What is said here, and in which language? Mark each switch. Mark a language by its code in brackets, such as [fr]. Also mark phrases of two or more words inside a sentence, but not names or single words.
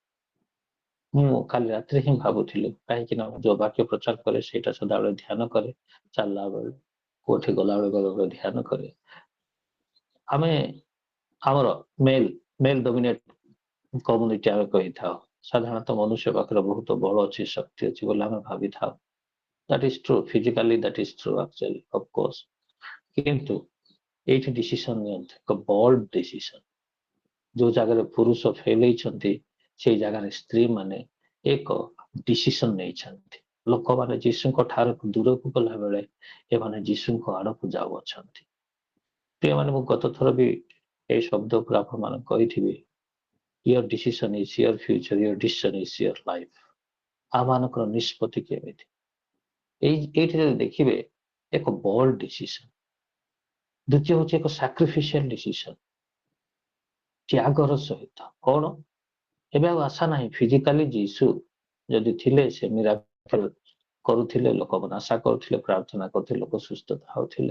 [or] ମୁଁ କାଲି ରାତିରେ ହିଁ ଭାବୁଥିଲି, କାହିଁକି ନା ଯୋଉ ବାକ୍ୟ ପ୍ରଚାର କରେ ସେଇଟା ସଦାବେଳେ ଧ୍ୟାନ କରେ, ଚାଲିଲା ବେଳେ କୋଉଠି ଗଲାବେଳେ ଧ୍ୟାନ କରେ। ଆମେ ଆମର [en] male dominate community [or] ଆମେ କହିଥାଉ। ସାଧାରଣତଃ ମନୁଷ୍ୟ ପାଖରେ ବହୁତ ବଳ ଅଛି, ଶକ୍ତି ଅଛି ବୋଲି ଆମେ ଭାବିଥାଉ। [en] That is true. Physically that is true actually, of course. [or] କିନ୍ତୁ ଏଇଠି ଡିସିସନ ନିଅନ୍ତି, ଏକ [en] bold decision. [or] ଯୋଉ ଜାଗାରେ ପୁରୁଷ ଫେଲ ହେଇଛନ୍ତି, ସେଇ ଜାଗାରେ ସ୍ତ୍ରୀ ମାନେ ଏକ ଡିସିସନ ନେଇଛନ୍ତି। ଲୋକମାନେ ଯୀଶୁଙ୍କ ଠାରୁ ଦୂରକୁ ଗଲା ବେଳେ ଏମାନେ ଯୀଶୁଙ୍କ ଆଡକୁ ଯାଉଅଛନ୍ତି। ପ୍ରିୟମାନେ, ମୁଁ ଗତ ଥର ବି এই ଶବ୍ଦ ଉପରେ ଆପଣମାନଙ୍କୁ କହିଥିବି, [en] your decision is your future, your decision is your life। [or] ଆମମାନଙ୍କର ନିଷ୍ପତ୍ତି କେମିତି, ଏଇଠି ଯଦି ଦେଖିବେ ଏକ [en] bold decision. [or] ଦ୍ୱିତୀୟ ହଉଛି ଏକ [en] sacrificial decision, [or] ତ୍ୟାଗର ସହିତ। କଣ? ଏବେ ଆଉ ଆଶା ନାହିଁ। ଫିଜିକାଲି ଯୀଶୁ ଯଦି ଥିଲେ, ସେ ମିରାକଲ କରୁଥିଲେ, ଲୋକମାନେ ଆଶା କରୁଥିଲେ, ପ୍ରାର୍ଥନା କରୁଥିଲେ, ଲୋକ ସୁସ୍ଥତା ହଉଥିଲେ।